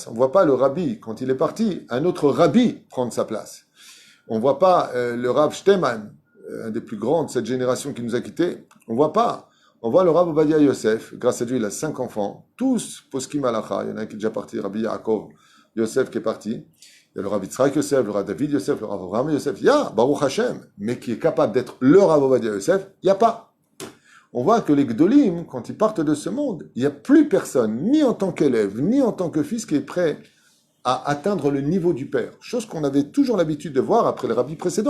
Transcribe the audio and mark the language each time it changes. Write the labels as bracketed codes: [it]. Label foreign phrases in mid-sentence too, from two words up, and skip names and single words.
[fr] On ne voit pas le rabbi, quand il est parti, un autre rabbi prendre sa place. On ne voit pas le Rav Shteman, un des plus grands de cette génération qui nous a quittés. On ne voit pas. On voit le Rav Ovadia Yosef, grâce à Dieu, il a 5 enfants, tous [he] פוסקים הלכה. [fr] Il y en a un qui est déjà parti, Rabbi Yaakov Yosef qui est parti. Il y a le Rav Yitzhak Yosef, le Rav David Yosef, le Rav Avraham Yosef. Il y a Baruch Hashem, mais qui est capable d'être le Rav Ovadia Yosef, il n'y a pas. On voit que les Gdolim, quand ils partent de ce monde, il n'y a plus personne, ni en tant qu'élève, ni en tant que fils, qui est prêt à atteindre le niveau du père. Chose qu'on avait toujours l'habitude de voir après le rabbi précédent.